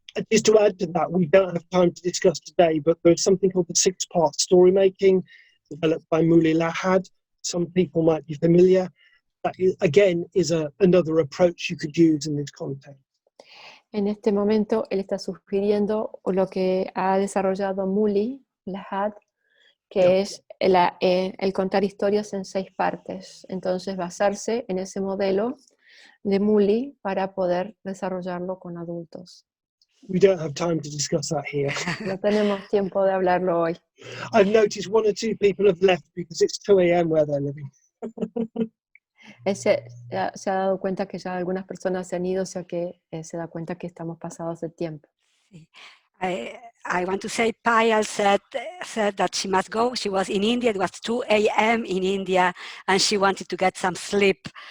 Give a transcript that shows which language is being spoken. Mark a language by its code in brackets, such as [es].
[en] Just to add to that, we don't have time to discuss today, but there's something called the 6-part story making, developed by Mouli Lahad. Some people might be familiar. that again is another approach you could use in this context. [es] En este momento, él está sugiriendo lo que ha desarrollado Muli, Lahad, que es el contar historias en 6 partes. Entonces, basarse en ese modelo de Muli para poder desarrollarlo con adultos. [en] We don't have time to discuss that here. [es] No tenemos tiempo de hablarlo hoy. [en] I've noticed 1 or 2 people have left because it's 2 a.m. where they're living. [es] Se ha dado cuenta que ya algunas personas se han ido, o sea que se da cuenta que estamos pasados de tiempo. Sí. [en] I want to say Payal said that she must go. She was in India. It was 2 a.m. in India, and she wanted to get some sleep.